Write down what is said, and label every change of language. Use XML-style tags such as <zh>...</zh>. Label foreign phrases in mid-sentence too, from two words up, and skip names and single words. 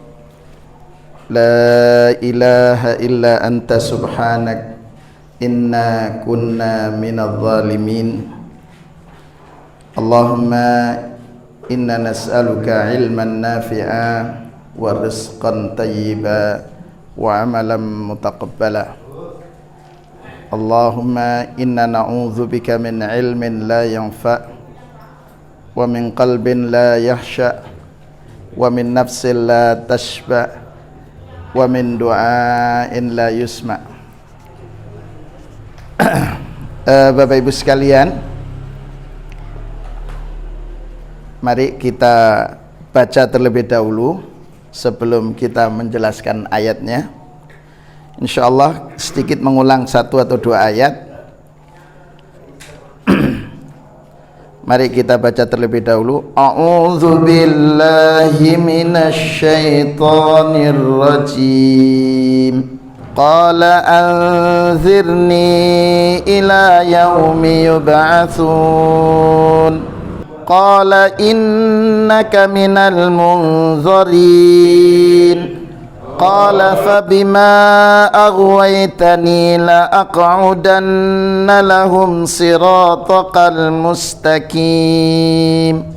<ar>لا إله إلا أنت سبحانك إنا كنا من الظالمين. اللهم إنا نسألك علما نافعا ورزقا طيبا وعملا متقبلا. اللهم إنا نعوذ بك من علم لا ينفع ومن قلب لا يخشع ومن نفس لا تشبع ومن دعاء لا يسمع'.</ar> <id>Bapak Ibu sekalian, mari kita baca terlebih dahulu sebelum kita menjelaskan ayatnya. Insyaallah sedikit mengulang satu atau dua ayat. Mari kita baca terlebih dahulu.</id> <ar>أعوذ بالله من الشيطان الرجيم. قال أنظرني إلى يوم يبعثون. قال إنك من المنظرين. قال فبما أغويتني لأقعدن لهم صراطك المستقيم.</ar>